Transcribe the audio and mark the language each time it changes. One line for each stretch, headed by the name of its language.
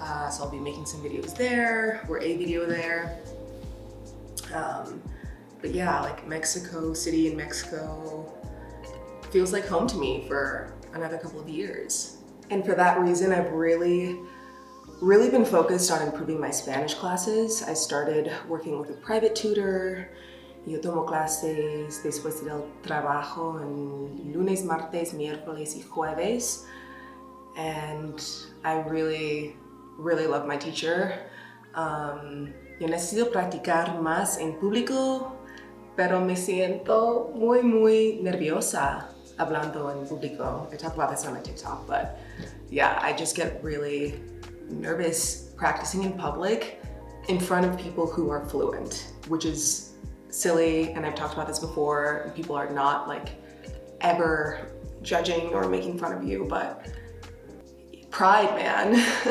English: So I'll be making some videos there, or a video there. But yeah, like Mexico City in Mexico feels like home to me for another couple of years. And for that reason, I've really been focused on improving my Spanish classes. I started working with a private tutor.
Spanish: Yo tomo clases después del trabajo en lunes, martes, miércoles y jueves.
English: And I really love my teacher.
Spanish: Yo necesito practicar más en público, pero me siento muy nerviosa hablando en público.
English: I talk about this on my TikTok, but yeah, I just get really nervous practicing in public in front of people who are fluent, which is silly, and I've talked about this before. People are not like ever judging or making fun of you, but pride, man.